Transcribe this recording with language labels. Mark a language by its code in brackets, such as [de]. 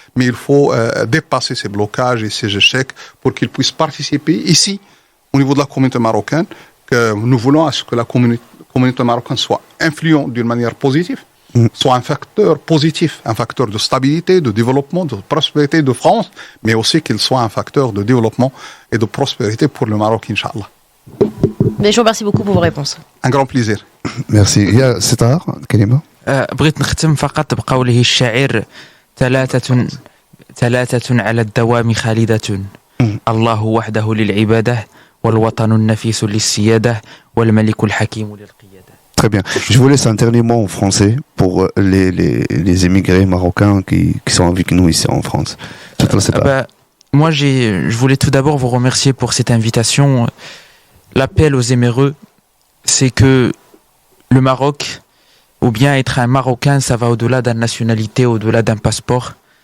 [fr] Mais il faut dépasser ces blocages et ces échecs pour qu'ils puissent participer ici, au niveau de la communauté marocaine, que nous voulons à ce que la communauté marocaine soit influente d'une manière positive, soit un facteur positif, un facteur de stabilité, de développement, de prospérité de France, mais aussi qu'il soit un facteur de développement et de prospérité pour le Maroc, Inch'Allah. Mais je vous remercie beaucoup pour vos réponses. Un grand plaisir. Merci. [ar] يا ستار كلمة. بغيت نختم فقط بقوله الشاعر ثلاثة على الدوام خالدة الله وحده للعبادة والوطن النفيس للسيادة والملك الحكيم للقيادة. [fr] Très bien. Je vous laisse un dernier mot en français pour les émigrés marocains qui sont avec nous ici en France. Moi, je voulais tout d'abord vous remercier pour cette invitation. L'appel aux éméreux, c'est que le Maroc, ou bien être un Marocain, ça va au-delà d'une nationalité, au-delà d'un passeport.